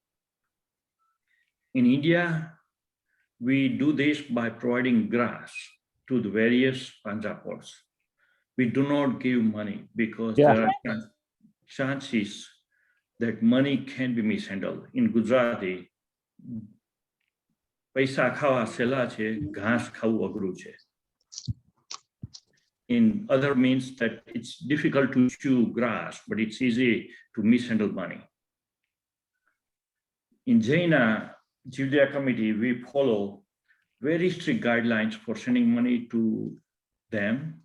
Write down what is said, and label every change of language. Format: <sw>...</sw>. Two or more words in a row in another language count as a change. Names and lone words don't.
<en>In India, we do this by providing grass to the various Panjapurs. We do not give money because there are chances that money can be mishandled. In Gujarati,</en> <gu>પૈસા ખાવા સહેલા છે, ઘાસ ખાવું અઘરું છે.</gu> <en>In other means that it's difficult to chew grass, but it's easy to mishandle money. In JAINA Jivdaya Committee, we follow very strict guidelines for sending money to them.</en>